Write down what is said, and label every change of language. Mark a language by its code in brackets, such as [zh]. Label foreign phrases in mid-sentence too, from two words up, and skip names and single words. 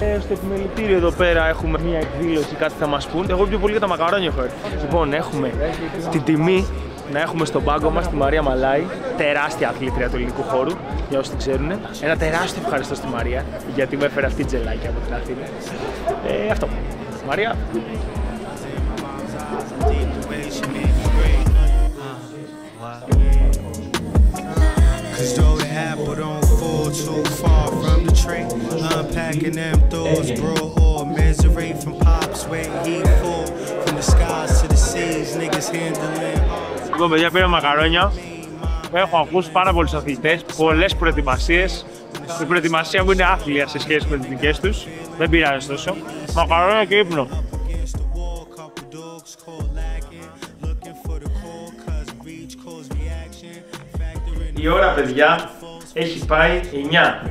[el] Στο επιμελητήριο εδώ πέρα έχουμε μια εκδήλωση, κάτι θα μας πούν. Εγώ πιο πολύ για τα μακαρόνια έχω έρθει. Λοιπόν, έχουμε την τιμή να έχουμε στον πάγκο μας τη Μαρία Μαλάη, τεράστια αθλήτρια του ελληνικού χώρου, για όσοι την ξέρουν. Ένα τεράστιο ευχαριστώ στη Μαρία, γιατί μου έφερε αυτή τζελάκι από την Αθήνα. Αυτό. Μαρία. [en] Cause though the apple don't fall too far from the tree, unpacking them doors, bro, or misery from pops, where he fall from the skies to the seas, niggas handling. [el] Λοιπόν, παιδιά, πήρα μακαρόνια. Έχω ακούσει πάρα πολλούς αθλητές, πολλές προετοιμασίες. Η προετοιμασία μου είναι άθλια σε σχέση με τις δικές τους. Δεν πειράζει τόσο. Μακαρόνια και ύπνο. Η ώρα, παιδιά, έχει πάει 9.